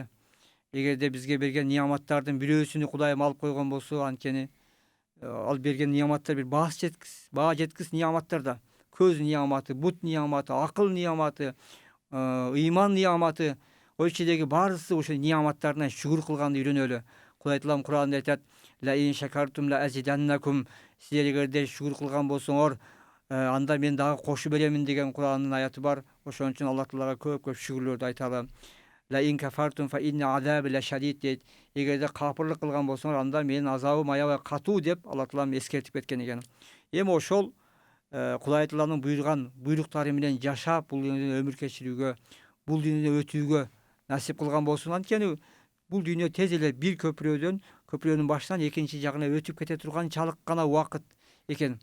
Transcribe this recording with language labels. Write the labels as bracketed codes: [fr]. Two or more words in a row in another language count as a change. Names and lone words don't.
[ky] Эгерде бизге берген ниаматтардын бирөөсүнү Кудайым алып койгон болсо, анткени ал берген ниаматтар бир баа жеткис ниаматтар да. Көз ниаматы, бут ниаматы, акыл ниаматы, ыйман ниаматы, ой ичидеги баарысы ошо ниаматтарына шүгүр кылганды үйрөнөлү. Кудай Таалам Кур'анда айтат: [ar] "لئن شكرتم لأزيدنكم". [ky] Силер эгерде шүгүр кылган болсоңор, анда мен дагы кошуп беремин деген Кур'андын аяты бар. Ошон үчүн Аллах Таалага көп шүгүрлөрдү айталы. [ar] لئن كفرتم فإن عذابي لشديد дейт. [ky] Эгерде капырлык кылган болсоңор, анда менин азабым аябай катуу деп Аллах Таалам эскертип кеткен экен. Эми ошол Кудай Тааланын буйруган буйруктары менен жашап, бул дүйнөдө өмүр кечирүүгө, бул дүйнөдө өтүүгө насип кылган болсун. Анткени бул дүйнө тез эле бир көпүрөнүн башынан экинчи жагына өтүп кете турганчалык гана убакыт экен.